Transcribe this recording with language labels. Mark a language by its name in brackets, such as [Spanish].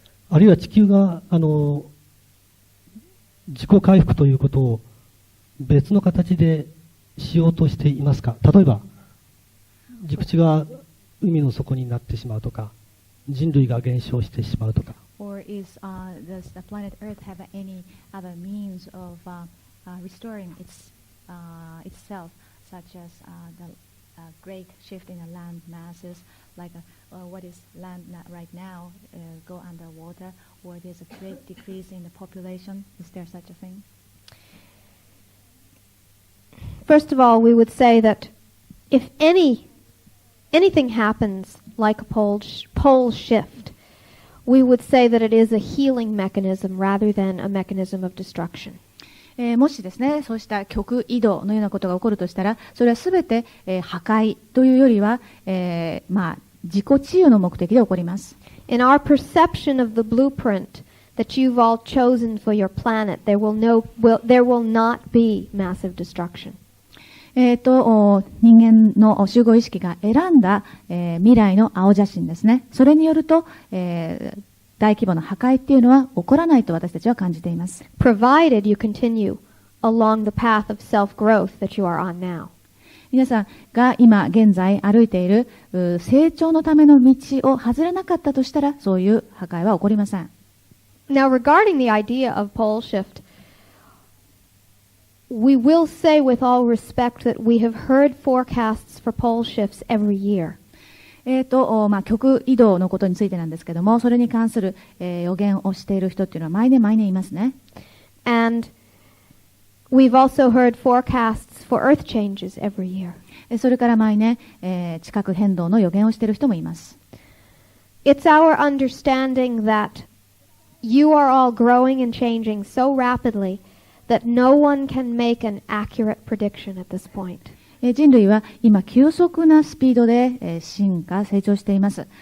[Japanese] あるいは地球が自己回復ということを別の形でしようとしていますか？例えば陸地が海の底になってしまうとか、人類が減少してしまうとか。 [English] Or does the planet Earth have any other means of restoring itself, such as the great shift in the land masses, like what is land right now, go underwater, or there's a great decrease in the population? Is there such a thing? First of all, we would say that if anything happens like a pole shift, we would say that it is a healing mechanism rather than a mechanism of destruction. [Japanese] もしですね、そうした極移動のようなことが起こるとしたら、それはすべて、破壊というよりは、自己治癒の目的で起こります。 [English] In our perception of the blueprint that you've all chosen for your planet, there will not be massive destruction. [Japanese] 人間の集合意識が選んだ、未来の青写真ですね。それによると、大規模な破壊っていうのは起こらないと私たちは感じています。 [English] Provided you continue along the path of self-growth that you are on now. [Japanese] 皆さんが今現在歩いている成長のための道を外れなかったとしたら、そういう破壊は起こりません。 [English] Now, regarding the idea of pole shift, we will say with all respect that we have heard forecasts for pole shifts every year. [Japanese] 極移動のことについてなんですけども、それに関する、予言をしている人っていうのは毎年いますね。 [English] And we've also heard forecasts for earth changes every year. [Japanese] それから毎年、地殻変動の予言をしている人もいます。 [English] It's our understanding that you are all growing and changing so rapidly that no one can make an accurate prediction at this point. [Japanese] 人類は今急速なスピードで進化、成長しています。